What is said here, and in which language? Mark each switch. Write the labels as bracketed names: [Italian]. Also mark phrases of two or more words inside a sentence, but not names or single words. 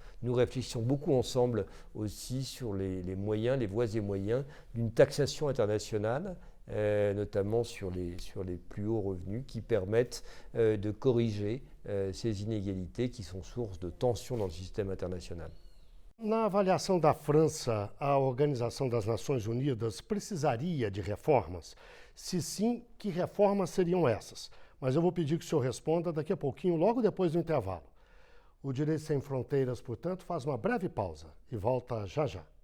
[French] Nous réfléchissons beaucoup ensemble aussi sur les moyens, les voies et moyens d'une taxation internationale, notamment sur les plus hauts revenus, qui permettent de corriger ces inégalités qui sont source de tensions dans le système international. [Portuguese] Na avaliação da França, a Organização das Nações Unidas precisaria de reformas? Se sim, que reformas seriam essas? Mas eu vou pedir que o senhor responda daqui a pouquinho, logo depois do intervalo. O Direito Sem Fronteiras, portanto, faz uma breve pausa e volta já já.